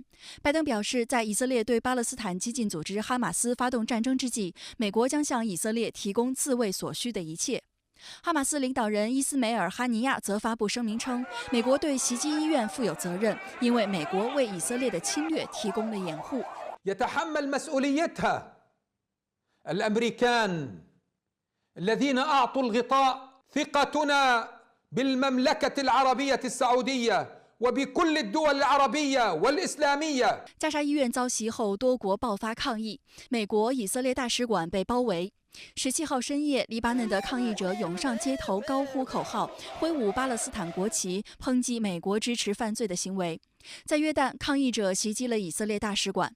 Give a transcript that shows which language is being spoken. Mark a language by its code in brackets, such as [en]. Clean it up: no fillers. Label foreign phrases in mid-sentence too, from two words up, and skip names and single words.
[zh] 拜登表示，在以色列对巴勒斯坦激进组织哈马斯发动战争之际，美国将向以色列提供自卫所需的一切。哈马斯领导人伊斯梅尔·哈尼亚则发布声明称，美国对袭击医院负有责任，因为美国为以色列的侵略提供了掩护。 [ar] الأمريكان الذين أعطوا الغطاء ثقتنا بالمملكة العربية السعودية وبكل الدول العربية والإسلامية。 [zh] 加沙医院遭袭后，多国爆发抗议，美国以色列大使馆被包围。17号深夜，黎巴嫩的抗议者涌上街头，高呼口号，挥舞巴勒斯坦国旗，抨击美国支持犯罪的行为。在约旦，抗议者袭击了以色列大使馆。